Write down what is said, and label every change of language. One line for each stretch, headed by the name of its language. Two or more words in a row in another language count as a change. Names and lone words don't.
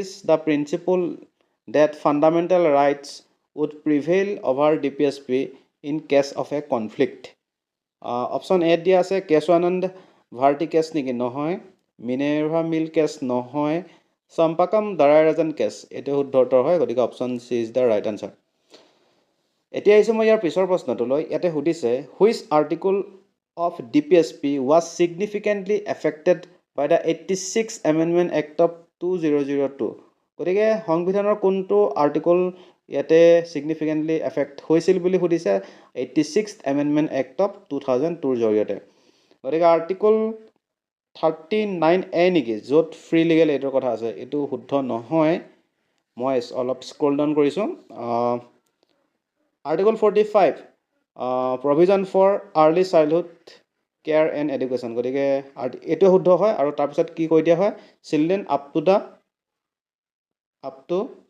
English: the principle that fundamental rights would prevail over DPSP in case of a conflict option A দিয়া আছে কেশৱানন্দ ভাৰতী
Assamese: কেছ নেকি নহয় মিনেৰ্ভা মিল কেছ নহয় চম্পাকাম দাৰাৰাজন কেছ এইটো শুদ্ধ উত্তৰ হয় গতিকে
English: option C is the right answer
Assamese: এতিয়া আহিছোঁ মই ইয়াৰ পিছৰ প্ৰশ্নটোলৈ ইয়াতে সুধিছে
English: which article of DPSP was significantly affected by the 86th Amendment Act of 2002
Assamese: গতিকে সংবিধানৰ কোনটো আৰ্টিকল ইয়াতে
English: significantly affect
Assamese: হৈছিল বুলি সুধিছে
English: 86th Amendment Act of 2002
Assamese: জৰিয়তে গতিকে আৰ্টিকল 39A নেকি য'ত
English: free legal
Assamese: এইটোৰ কথা আছে এইটো শুদ্ধ নহয় মই অলপ
English: scroll down
Assamese: কৰিছোঁ
English: article 45 provision for early childhood care and education
Assamese: গতিকে এইটো শুদ্ধ হয় আৰু তাৰপিছত কি কৈ দিয়া হয়
English: children up to